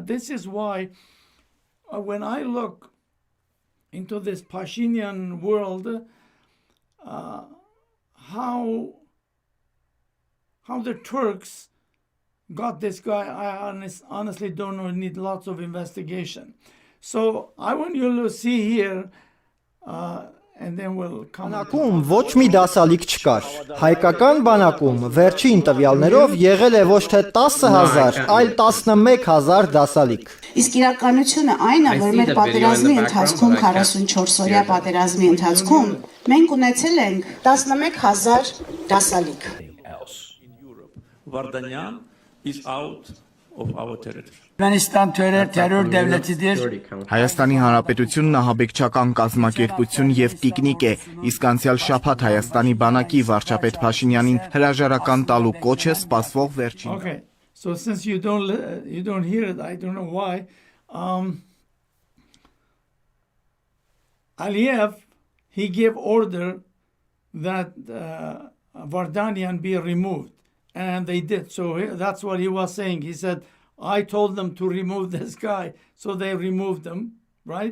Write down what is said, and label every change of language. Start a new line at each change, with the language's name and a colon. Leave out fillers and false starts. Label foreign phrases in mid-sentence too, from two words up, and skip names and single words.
English: This is why when I look into this Pashinyan world, how the Turks got this guy, I honestly don't know. Need lots of investigation. So I want you to see here, and then we'll come.
Armenian: Բանակում ոչ մի դասալիկ չկար։ Հայկական բանակում վերջին տվյալներով եղել է ոչ թե 10,000, այլ 11,000 դասալիկ։ Իսկ իրականությունը այն է, որ մեր պատերազմի ընթացքում 44-օրյա պատերազմի ընթացքում մենք ունեցել ենք 11,000 դասալիկ։
English: Vardanyan is out of our territory.
Azerbaijani: Ermənistan terror devletidir.
Armenian: Հայաստանի Հանրապետությունն ահաբեկչական կազմակերպություն եւ տիկնիկ է, իսկ անցյալ շաբաթ Հայաստանի բանակի վարչապետ Փաշինյանին հրաժարական տալու կոչը սպասվող վերջին։
English: Okay, so since you don't hear it, I don't know why. Aliyev, he gave order that Vardanyan be removed, and they did. So that's what he was saying. He said, I told them to remove this guy, so they removed him, right?